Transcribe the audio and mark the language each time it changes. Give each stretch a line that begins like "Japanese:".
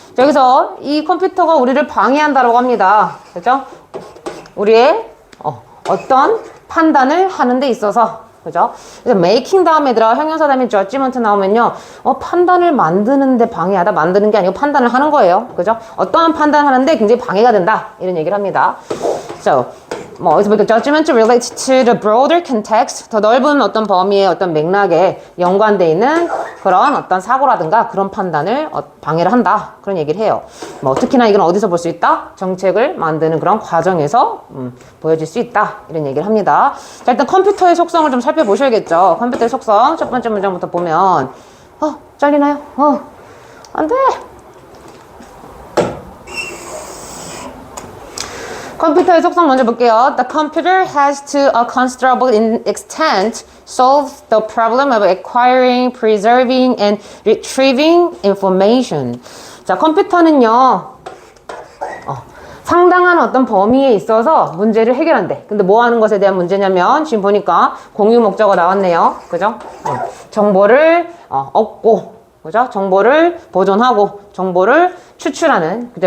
Korean: 여기서 이 컴퓨터가 우리를 방해한다라고 합니다. 그죠? 우리의 어떤 판단을 하는 데 있어서 그죠? 그래서 making 다음에 들어 형용사 다음에 judgment 나오면요. 판단을 만드는데 방해하다. 만드는 게 아니고 판단을 하는 거예요. 그죠? 어떠한 판단을 하는데 굉장히 방해가 된다. 이런 얘기를 합니다.
English: So,
Korean: 어디서 보니까
English: judgment relates to the broader context.
Korean: 더 넓은 어떤 범위의 어떤 맥락에 연관되어 있는 그런 어떤 사고라든가 그런 판단을 방해를 한다. 그런 얘기를 해요. 특히나 이건 어디서 볼 수 있다? 정책을 만드는 그런 과정에서 보여질 수 있다. 이런 얘기를 합니다. 자, 일단 컴퓨터의 속성을 좀 살펴보셔야겠죠. 컴퓨터의 속성. 첫 번째 문장부터 보면 잘리나요? 안 돼! 컴퓨터의 속성 먼저 볼게요.
English: The computer has to a considerable extent solved the problem of acquiring, preserving, and retrieving information.
Korean: 자, 컴퓨터는요, 상당한 어떤 범위에 있어서 문제를 해결한대. 근데 뭐 하는 것에 대한 문제냐면, 지금 보니까 공유 목적어 나왔네요. 그죠? 정보를 얻고, 그죠? 정보를 보존하고, 정보를 추출하는, 그죠?